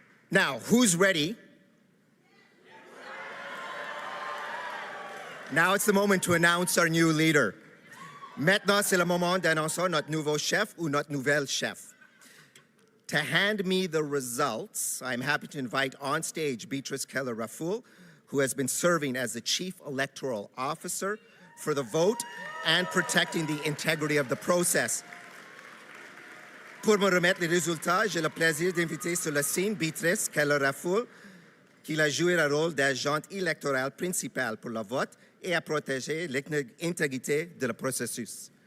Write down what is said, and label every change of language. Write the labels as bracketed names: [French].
[English] Now, who's ready? Now it's the moment to announce our new leader. [French] Maintenant, c'est le moment d'annoncer notre nouveau chef ou notre nouvelle chef. [English] To hand me the results, I'm happy to invite on stage Beatrice Keller-Raffoul, who has been serving as the Chief Electoral Officer for the vote and protecting the integrity of the process. [French] Pour me remettre les résultats, j'ai le plaisir d'inviter sur la scène Beatrice Keller-Raffoul, qui a joué le rôle d'agente électorale principale pour le vote et a protégé l'intégrité de le processus.